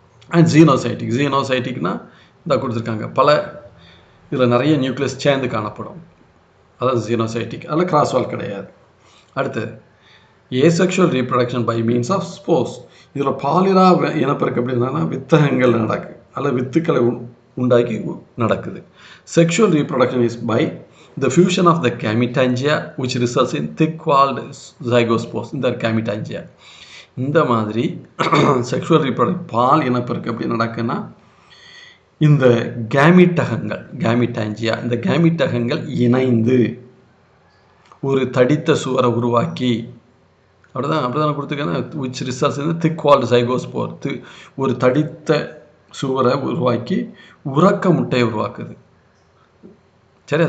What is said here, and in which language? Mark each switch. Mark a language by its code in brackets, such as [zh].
[ta] And ஜீனோசைட்டிக்னா இந்த கொடுத்துருக்காங்க, பல இதில் நிறைய நியூக்ளியஸ் சேர்ந்து காணப்படும், அதாவது ஜீனோசைட்டிக். அதில் கிராஸ்வால் கிடையாது. [en] அடுத்து asexual reproduction by means of spores. [ta] இதில் பாலிரா இனப்பெருக்கம் எப்படி இருந்தாங்கன்னா வித்தகங்கள் நடக்குது, அல்லது வித்துக்களை உண்டாக்கி நடக்குது. [en] Sexual reproduction is by the fusion of the gametangia which results in thick-walled zygospores. [ta] இந்த gametangia இந்த மாதிரி செக்ஷுவல் ரீப்ரொடக்ட் பால் இனப்பெருக்கம் எப்படி நடக்குன்னா, இந்த கேமிட்டாஞ்சியா, இந்த கேமிட்டகங்கள் இணைந்து ஒரு தடித்த சுவரை உருவாக்கி, அப்படிதான் கொடுத்துருக்காங்க, [en] which results in thick-walled zygospore, [ta] ஒரு தடித்த சுவரை உருவாக்கி உறக்க முட்டையை உருவாக்குது. சரியா?